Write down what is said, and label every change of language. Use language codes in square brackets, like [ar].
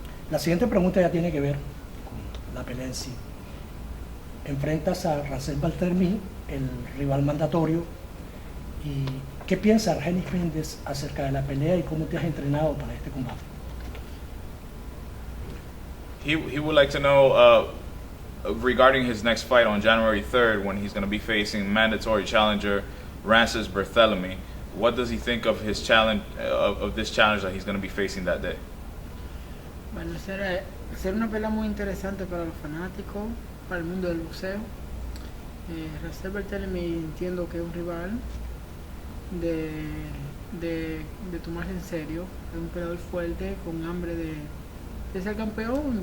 [es] La siguiente pregunta ya tiene que ver con la pelea en sí. Enfrentas a Mendez-Barthelemy, el rival mandatorio. ¿Y qué piensa Argenis Mendez acerca de la pelea y cómo te has entrenado para este combate? [en] He would like to know regarding his next fight on January 3rd when he's going to be facing mandatory challenger Mendez-Barthelemy. What does he think of his challenge of this challenge that he's going to be facing that day? [es] Bueno, será una pelea muy interesante para los fanáticos, para el mundo del boxeo. Mendez-Barthelemy entiendo que es un rival de tomarse en serio, es un peleador fuerte, con hambre de ser campeón.